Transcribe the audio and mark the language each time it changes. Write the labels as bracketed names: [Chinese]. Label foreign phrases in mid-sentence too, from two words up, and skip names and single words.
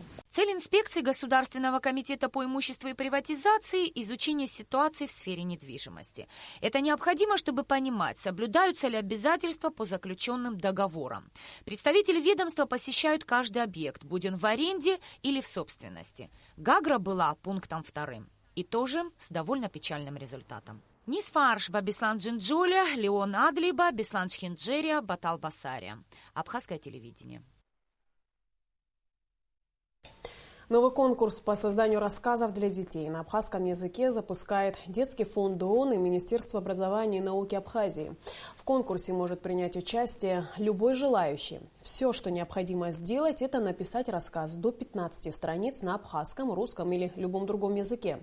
[Russian] Цель инспекции Государственного комитета по имуществу и приватизации – изучение ситуации в сфере недвижимости. Это необходимо, чтобы понимать, соблюдаются ли обязательства по заключенным договорам. Представители ведомства посещают каждый объект, будь он в аренде или в собственности. Гагра была пунктом 2. И тоже с довольно печальным результатом. Нисфарш Бабислан Джинджоля, Леон Адлиба, Беслан Чхинджерия, Батал Басария. Абхазское телевидение. Новый конкурс по созданию рассказов для детей на абхазском языке запускает Детский фонд ООН и Министерство образования и науки Абхазии. В конкурсе может принять участие любой желающий. Все, что необходимо сделать, это написать рассказ до 15 страниц на абхазском, русском или любом другом языке.